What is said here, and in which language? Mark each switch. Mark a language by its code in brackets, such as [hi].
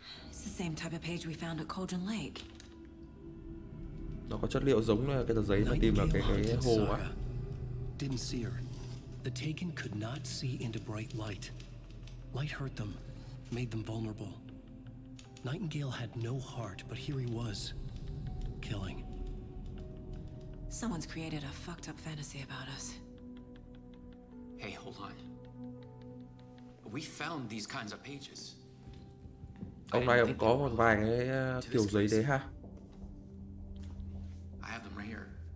[en] It's the same type of page we found at Cauldron Lake. [vi] Nó có chất liệu giống cái tờ giấy mà tìm ở cái hồ á. [en] Didn't see her. The Taken could not see into bright light. Light hurt them, made them vulnerable. Nightingale had no heart, but here he was, killing. Someone's created a fucked up fantasy about us. Hey, hold on. We found these kinds of pages. [vi] Ông này ông có một vài cái kiểu giấy đấy ha. [en] I have them right here.